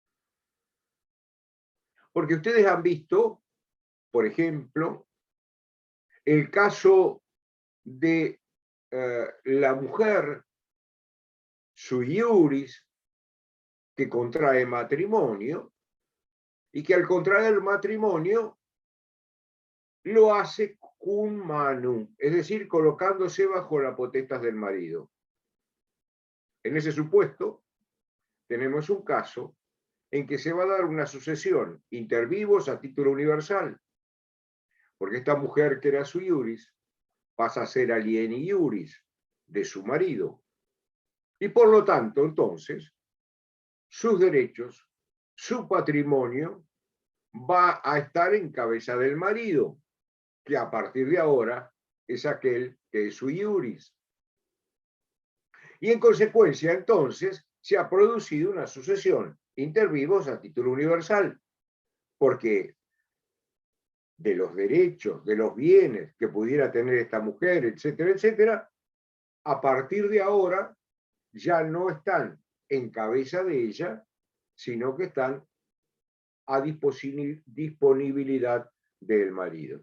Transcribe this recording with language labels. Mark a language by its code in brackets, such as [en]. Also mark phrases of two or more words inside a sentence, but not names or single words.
[es] Porque ustedes han visto, por ejemplo, el caso de la mujer [la] sui iuris [es] que contrae matrimonio y que al contraer matrimonio lo hace [la] cum manu, [es] es decir, colocándose bajo la potestad del marido. En ese supuesto, tenemos un caso en que se va a dar una sucesión [la] inter vivos [es] a título universal, porque esta mujer que era [la] sui iuris [es] pasa a ser [la] alieni iuris [es] de su marido. Y por lo tanto, entonces, sus derechos, su patrimonio, va a estar en cabeza del marido, que a partir de ahora es aquel que es [la] sui iuris. [es] Y en consecuencia, entonces, se ha producido una sucesión [la] inter vivos [es] a título universal, porque de los derechos, de los bienes que pudiera tener esta mujer, etcétera, etcétera, a partir de ahora ya no están en cabeza de ella, sino que están a disponibilidad del marido.